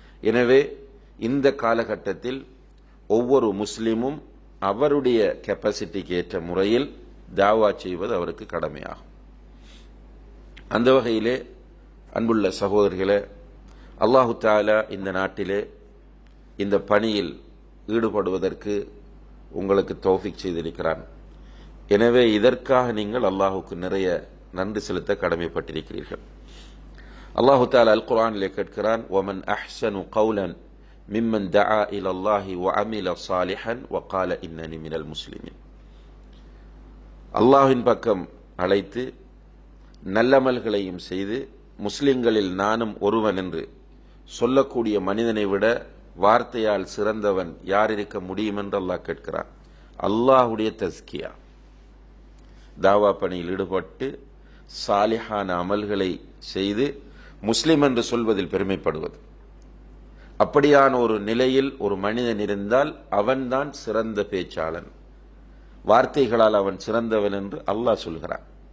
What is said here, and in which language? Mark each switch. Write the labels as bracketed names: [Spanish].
[Tamil] எனவே இந்த காலகட்டத்தில் ஒவ்வொரு முஸ்லிமும் அவருடைய கெப்பாசிட்டிக்கு ஏற்ற முறையில் தாவா செய்வது அவருக்கு கடமையாகும். அந்த வகையிலே அன்புள்ள சகோதரர்களே, அல்லாஹு தஆலா இந்த நாட்டிலே இந்த பணியில் ஈடுபடுவதற்கு உங்களுக்கு தௌஃபீக் செய்திருக்கிறான். எனவே இதற்காக நீங்கள் அல்லாஹுக்கு நிறைய நன்றி செலுத்த கடமைப்பட்டிருக்கிறீர்கள். அல்லாஹு தஆலா அல் குர்ஆனிலே கேட்கிறான், [Arabic] وَمَنْ أَحْسَنُ قَوْلًا مِمَّنْ دَعَا إِلَى اللَّهِ وَعَمِلَ صَالِحًا وَقَالَ إِنَّنِي مِنَ الْمُسْلِمِينَ. [Tamil] அல்லாஹ்வின் பக்கம் அழைத்து நல்லமல்களையும் செய்து முஸ்லிம்களில் நானும் ஒருவன் என்று சொல்லக்கூடிய மனிதனை விட வார்த்தையால் சிறந்தவன் யார் இருக்க முடியும் என்று அல்லாஹ் கேட்கிறான். அல்லாஹுடைய தஸ்கியா, தாவா பணியில் ஈடுபட்டு சாலிஹான அமல்களை செய்து முஸ்லிம் என்று சொல்வதில் பெருமைப்படுவது, அப்படியான ஒரு நிலையில் ஒரு மனிதன் இருந்தால் அவன்தான் சிறந்த பேச்சாளன், வார்த்தைகளால் அவன் சிறந்தவன் என்று அல்லாஹ் சொல்கிறான்.